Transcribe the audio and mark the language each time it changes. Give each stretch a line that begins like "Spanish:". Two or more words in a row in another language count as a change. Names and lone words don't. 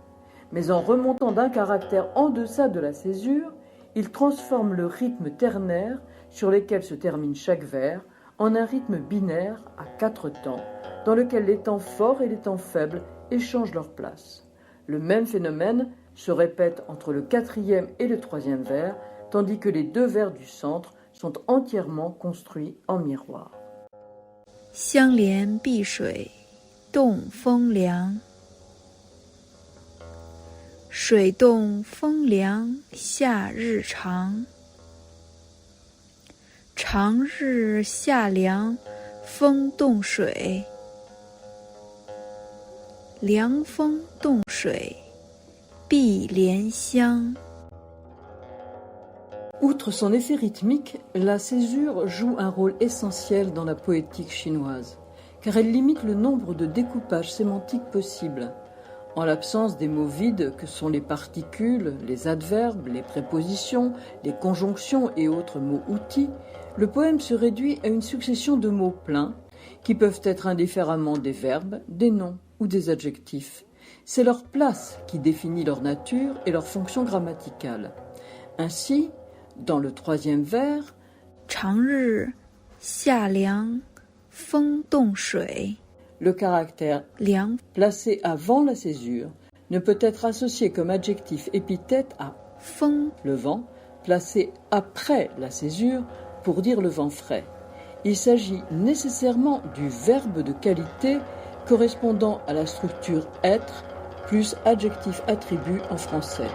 French: Mais en remontant d'un caractère en deçà de la césure, il transforme le rythme ternaire sur lequel se termine chaque vers en un rythme binaire à 4 temps, dans lequel les temps forts et les temps faibles échangent leur place. Le même phénomène se répète entre le 4e et le 3e vers, tandis que les 2 vers du centre sont entièrement construits en miroir.
Chinese: 相连碧水，动风凉。水动风凉，夏日长。长日夏凉，风动水。凉风动水，碧莲香。
French: Outre son effet rythmique, la césure joue un rôle essentiel dans la poétique chinoise, car elle limite le nombre de découpages sémantiques possibles. En l'absence des mots vides que sont les particules, les adverbes, les prépositions, les conjonctions et autres mots-outils, le poème se réduit à une succession de mots pleins qui peuvent être indifféremment des verbes, des noms ou des adjectifs. C'est leur place qui définit leur nature et leur fonction grammaticale. Ainsi, dans le 3e vers,
Chinese: 长日夏凉，风动水。
French: le caractère 凉 placé avant la césure ne peut être associé comme adjectif épithète à 风 le vent, placé après la césure pour dire le vent frais. Il s'agit nécessairement du verbe de qualité correspondant à la structure être plus adjectif attribut en français.